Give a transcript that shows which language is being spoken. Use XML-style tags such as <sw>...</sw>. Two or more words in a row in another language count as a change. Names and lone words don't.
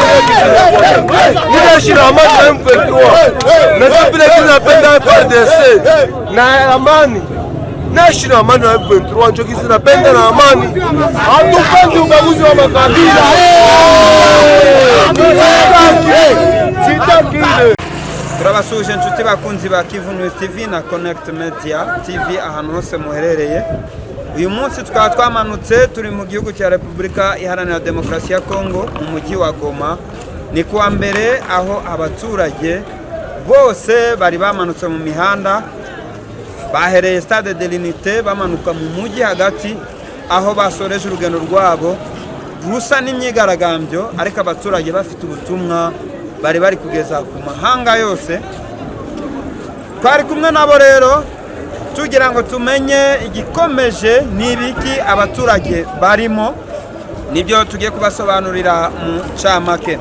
<sw>Ninaishi na amani na M23 na vile ninapenda FARDC na amani. Naishi na amani na M23 ndio kizi napenda na amani. Hatupendi ubaguzi wa makabila. Sitaki ile.</sw> <rw>Turabasuje inshuti bakunzi ba Kivu News TV na Connect Media TV ahantu hose muherereye. Uyu munsi tukaba twamanutse turi mu gihugu cya Repubulika Iharanira Demokarasi ya Kongo mu mujyi wa Goma. Ni kuwa mbere aho abaturage bose bari bamanutse mu mihanda, bahereye Stade de l'Unité bamanuka mu mujyi hagati aho basoreje urugendo rwabo rusa n'imyigaragambyo, ariko abaturage bafite ubutumwa bari kugeza ku mahanga yose. Twari kumwe nabo rero tugira ngo tumenye igikomeje n'ibiki abaturage barimo, nibyo tugiye kubasobanurira mu camake.</rw>